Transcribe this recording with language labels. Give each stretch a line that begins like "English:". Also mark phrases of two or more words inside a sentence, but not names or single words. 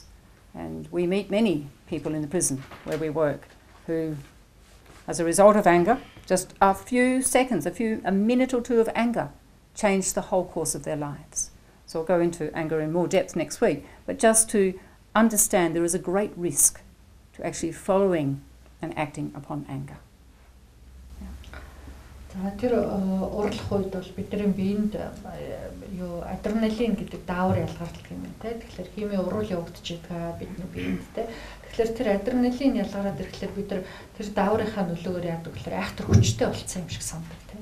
English: And we meet many people in the prison where we work who, as a result of anger, just a few seconds, a minute or two of anger changed the whole course of their lives. So I'll go into anger in more depth next week, but just to understand there is a great risk to actually following and acting upon anger.
Mongolian: За тэр уурлах үед бол бидний биеинд юу адреналин гэдэг даавар ялгардаг юм байна те. Тэгэхээр химийн уруул явагдаж байгаа бидний биеинд те. Тэгэхээр тэр адреналин ялгараад ирэхлээр бид тэр дааврынхаа нөлөөгөөр яадаг гэхээр айхтар хүчтэй болцсон юм шиг санагдав те.